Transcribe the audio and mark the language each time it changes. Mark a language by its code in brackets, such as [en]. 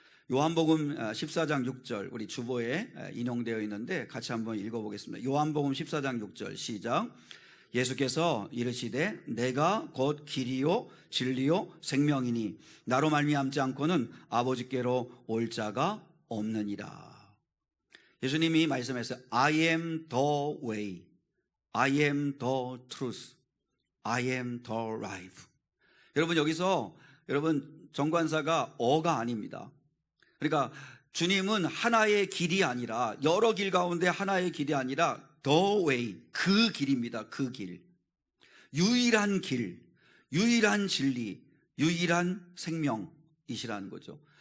[ko] 요한복음 14장 6절 우리 주보에 인용되어 있는데 같이 한번 읽어보겠습니다. 요한복음 14장 6절 시작. 예수께서 이르시되 내가 곧 길이요 진리요 생명이니 나로 말미암지 않고는 아버지께로 올 자가 없느니라. 예수님이 말씀했어요. [en] I am the way, I am the truth, I am the life. [ko] 여러분, 여기서 여러분 정관사가 어가 아닙니다. 그러니까 주님은 하나의 길이 아니라, 여러 길 가운데 하나의 길이 아니라 [en] the way, [ko] 그 길입니다. 그 길, 유일한 길, 유일한 진리, 유일한 생명이시라는 거죠.